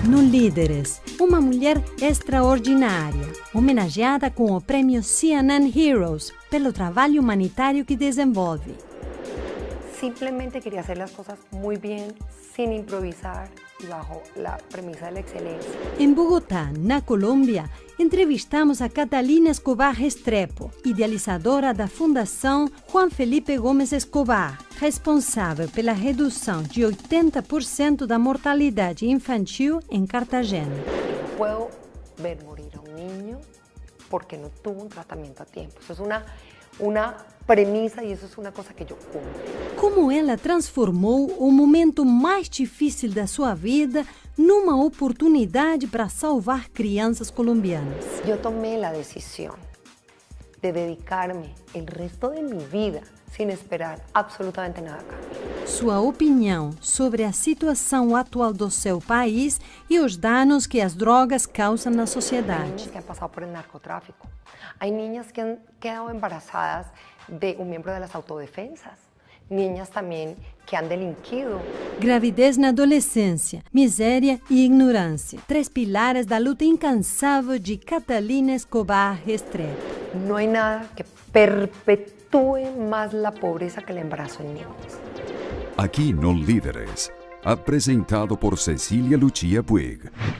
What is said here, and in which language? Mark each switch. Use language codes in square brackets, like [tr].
[pt] Líderes, uma mulher extraordinária, homenageada com o prêmio CNN Heroes pelo trabalho humanitário que desenvolve. [es] Simplemente quería hacer las cosas muy bien, sin improvisar y bajo la premisa de la excelencia. [pt] Em Bogotá, na Colômbia, entrevistamos a Catalina Escobar Restrepo, idealizadora da Fundação Juan Felipe Gomes Escobar, responsável pela redução de 80% da mortalidade infantil em Cartagena. [es] Puedo ver morir a un niño porque no tuvo un tratamiento a tiempo. Eso es una premisa y eso es una cosa que yo cumplo. [pt] Como ela transformou o momento mais difícil da sua vida numa oportunidade para salvar crianças colombianas. [es] Yo tomé la decisión de dedicarme el resto de mi vida sin esperar absolutamente nada a cambio. [pt] Sua opinião sobre a situação atual do seu país e os danos que as drogas causam na [es] Hay [pt] sociedade. [es] niñas que han pasado por el narcotráfico. Hay niñas que han quedado embarazadas de un miembro de las autodefensas. Niñas también que han delinquido. [pt] Gravidez na adolescência, miséria e ignorância. Três pilares da luta incansável de Catalina Escobar Restrepo. [es] No hay nada que perpetúe más la pobreza que el embarazo en niños. [pt] Aqui no Líderes, apresentado por Cecília Lucia Puig.